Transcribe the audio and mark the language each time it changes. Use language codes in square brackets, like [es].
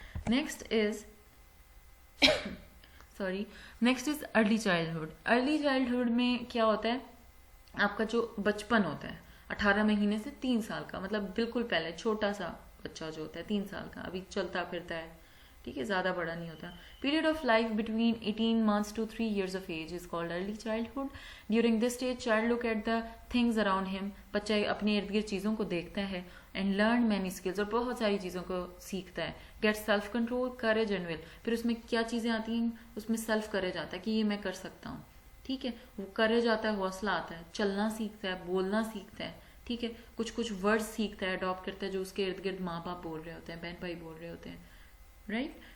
[en] Next is next is early childhood. [hi] Early childhood में क्या होता है, आपका जो बचपन होता है 18 महीने से 3 साल का, मतलब बिल्कुल पहले छोटा सा बच्चा जो होता है 3 साल का, अभी चलता फिरता है, ठीक है, ज़्यादा बड़ा नहीं होता. [en] Period of life between 18 months to 3 years of age is called early childhood. During this stage, child look at the things around him. [hi] बच्चा अपने इर्द गिर्द चीज़ों को देखता है [en] and learn many skills, [hi] और बहुत सारी चीज़ों को सीखता है. [en] Get self control, courage and will. [hi] फिर उसमें क्या चीज़ें आती हैं, उसमें सेल्फ करेज आता है कि ये मैं कर सकता हूँ, ठीक है, वो करेज आता है, हौसला आता है, चलना सीखता है, बोलना सीखता है, ठीक है, कुछ वर्ड्स सीखता है, अडॉप्ट करता है जो उसके इर्द गिर्द माँ बाप बोल रहे होते हैं, बहन भाई बोल रहे होते हैं. राइट?